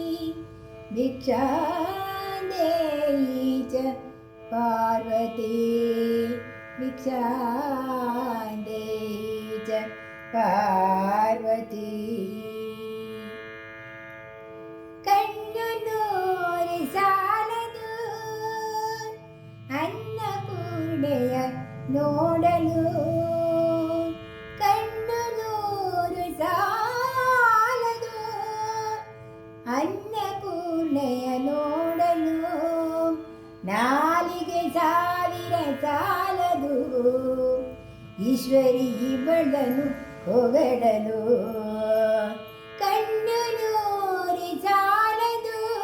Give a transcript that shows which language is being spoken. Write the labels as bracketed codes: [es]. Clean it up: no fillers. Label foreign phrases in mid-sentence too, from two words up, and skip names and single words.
[sa] भिक्षां देहि च पार्वती भिक्षां देहि च पार्वती [kn] ಕಣ್ಣು ನೂರಿ ಸಾಲದು ಅನ್ನಪೂರ್ಣೆಯ ನೋಡಲು ಕಣ್ಣು ನೂರು ಸಾಲದು ಅನ್ನಪೂರ್ಣೆಯ ನೋಡಲು ನಾಲಿಗೆ ಸಾವಿರ ಸಾಲದು ಈಶ್ವರಿ ಇವಳನು ಹೊಗಳಲು ಕಣ್ಣು ನೂರು ಸಾಲದು